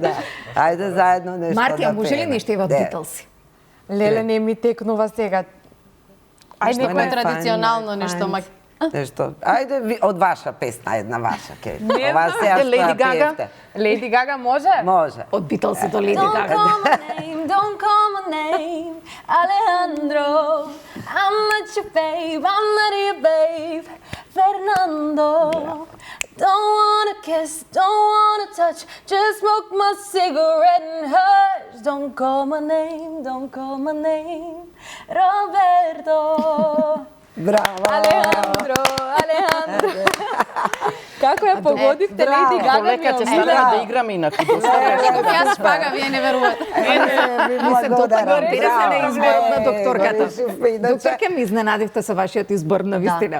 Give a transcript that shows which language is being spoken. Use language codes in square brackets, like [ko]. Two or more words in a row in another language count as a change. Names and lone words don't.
[mk] да. Ајде заедно нешто Мартија, да може ли пееме. нешто и од Де. Битлси? Леле, не ми текнува сега. Ајде Нешто некој не, традиционално fine, нешто, fine. Нешто. Ајде од ваша песна, една ваша ке. Не Ова знам. сега што Леди ја Гага? пеевте. Леди Гага може? Може. Од Битлси до Леди Don't Гага. [en] call my name, don't call my name, Alejandro. I'm not your babe, I'm not your babe, Fernando. Don't wanna kiss, don't wanna touch, just smoke my cigarette and hush. Don't call my name, don't call my name, Roberto. [mk] Браво. Алехандро. Како ја погодивте, Леди Гага ми Полека ќе е станеме да играме инаку. Јас шпага, вие не верувате. Ми благодарам. Интересен е изборот на докторката. Решивме иначе. Докторка, ми изненадивте со вашиот избор на вистина.